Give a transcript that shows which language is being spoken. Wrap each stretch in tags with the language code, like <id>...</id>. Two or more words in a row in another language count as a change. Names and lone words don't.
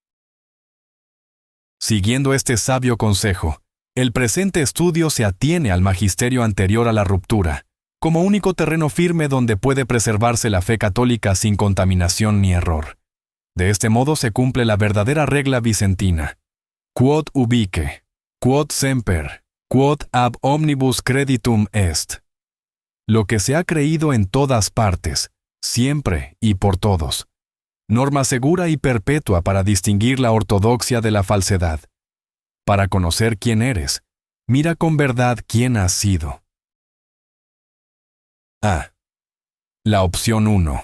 <es>Siguiendo este sabio consejo, el presente estudio se atiene al magisterio anterior a la ruptura, como único terreno firme donde puede preservarse la fe católica sin contaminación ni error. De este modo se cumple la verdadera regla vicentina:</es> <la>quod ubique, quod semper, quod ab omnibus creditum est.</la> <es>Lo que se ha creído en todas partes, siempre y por todos. Norma segura y perpetua para distinguir la ortodoxia de la falsedad. Para conocer quién eres, mira con verdad quién has sido. A. La opción 1.</es>